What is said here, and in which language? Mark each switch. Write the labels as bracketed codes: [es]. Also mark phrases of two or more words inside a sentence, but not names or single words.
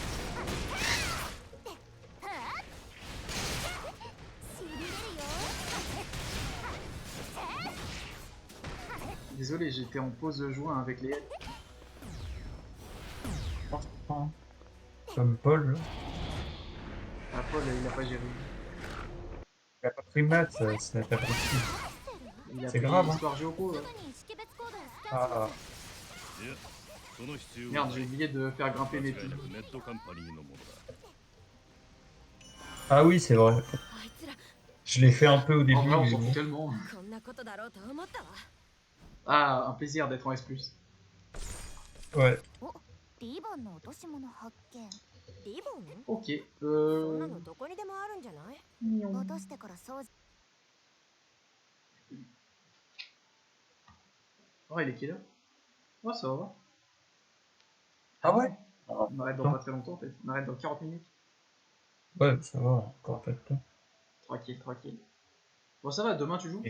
[fr] Désolé, j'étais en pause joint avec les... Comme Paul, là. Ah, Paul, il a pas géré. Il a pas pris maths, c'est pas possible. Il a C'est pris grave, hein. l'histoire géopo, ouais. Ah, [ja] いやその必要 [fr] Merde, j'ai oublié de faire grimper mes [ja] 間違い [fr] pieds. [ja] なくネットカンパニーのものだ [fr] ah oui, c'est vrai. Je l'ai fait un peu au début. En vrai, on mais s'en bon. fout tellement. [ja] こんなことだろうと思ったわ。 [fr] Ah, un plaisir d'être en S+. Ouais. [ja] リボンの落とし物発見。リボン？ [fr] Ok, [ja] そんなのどこにでもあるんじゃない？ [fr] Mignon. [ja] 落としてから掃除。 [fr] Oh, il est quelle heure? Oh, ça va. Ah ouais? On arrête dans pas très longtemps en fait. On arrête dans 40 minutes. Ouais, ça va, encore un peu de temps. Tranquille. Bon, ça va, demain tu joues?